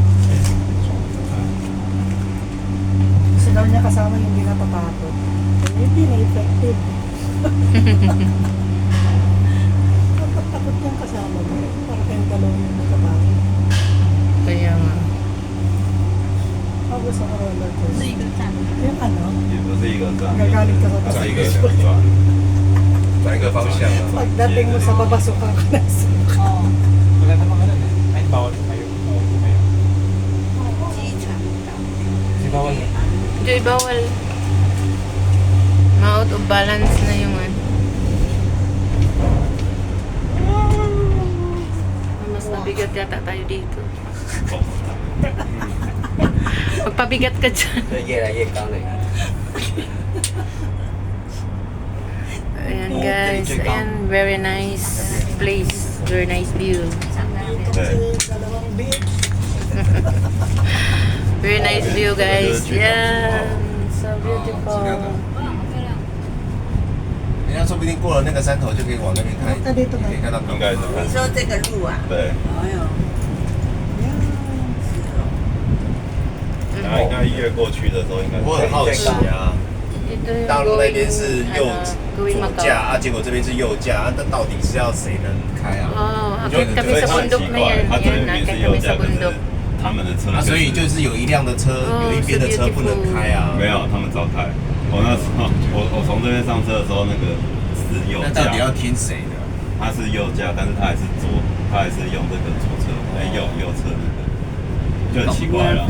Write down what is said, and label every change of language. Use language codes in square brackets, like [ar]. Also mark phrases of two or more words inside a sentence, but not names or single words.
[tl] Gusto daw niya kasama yung hindi natatakot. Hindi na effective. Takot yung kasama mo. Para kayong dalawa yung natatakot. Kaya nga. Ako gusto ko [en] roller coaster. [tl] Yung ano? [zh] 也不是一个转， [tl] Magagalit ka sa [zh] 转一个 [tl] taas. [zh] 两转。转一个方向啊。 [tl] Pagdating mo sa babasukan ka na sa Maganda mga ganun eh. Ay, bawal tumayo. Bawal tumayo. [zh] 机场岛。 [tl] Kasi bawal eh. Joy, bawal. Ma- [en] out of balance [tl] na yung ano. Mas mabigat yata tayo dito. Magpabigat ka dyan. [zh] 这越来越高了。 [tl] Ayan guys, ayan, [en] very nice place, very nice view. [tl] dalawang beach. [en] Very nice view guys, yeah, so beautiful. [zh] 人家说不定过了那个山头就可以往那边开，那边都可以看到应该是你说这个路啊？对，哎呦，是哦。然后应该越过去的时候应该我很好奇啊， [tl] Dito yung [zh] 大陆那边是右 [en] going [zh] 左 Macau. 驾啊，结果这边是右驾，啊，那到底是要谁能开啊？ Oh, 就 [tl] akit kami sa [zh] 很 [tl] bundok [zh] 奇 [tl] na [zh] 怪 [tl] yan. [zh] 他这 [tl] Yan, [zh] 边 [tl] akit [zh] 是 [tl] kami [zh] 右 [tl] sa [zh] 驾，可是 [tl] bundok. [zh] 他们的车啊，所以就是有一辆的车，哦有一边的车不能开啊。没有，他们照开。我那时候，我从这边上车的时候，那个是右那到底要驾，听谁的？他是右驾，但是他还是他还是用这个左侧，右侧那个，就很奇怪了。